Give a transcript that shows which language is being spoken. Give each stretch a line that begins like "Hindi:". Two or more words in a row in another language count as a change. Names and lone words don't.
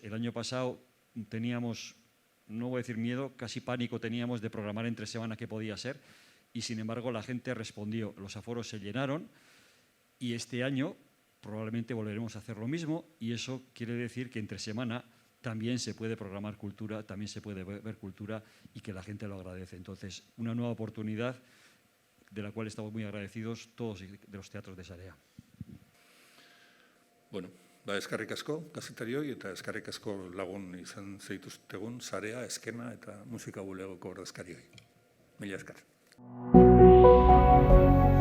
Spanish: El año pasado teníamos, no voy a decir miedo, casi pánico teníamos de programar entre semana qué podía ser, y sin embargo la gente respondió, los aforos se llenaron, y este año probablemente volveremos a hacer lo mismo, y eso quiere decir que entre semana también se puede programar cultura, también se puede ver cultura, y que la gente lo agradece. Entonces, una nueva oportunidad de la cual estamos muy agradecidos todos de los teatros de Sarea.
Basque: Bueno, eskerrik asko kazetarioi eta eskerrik asko lagun izan zaituztegun Sarea, Eskena eta Musika Bulegoko ordezkarioi. Mila esker.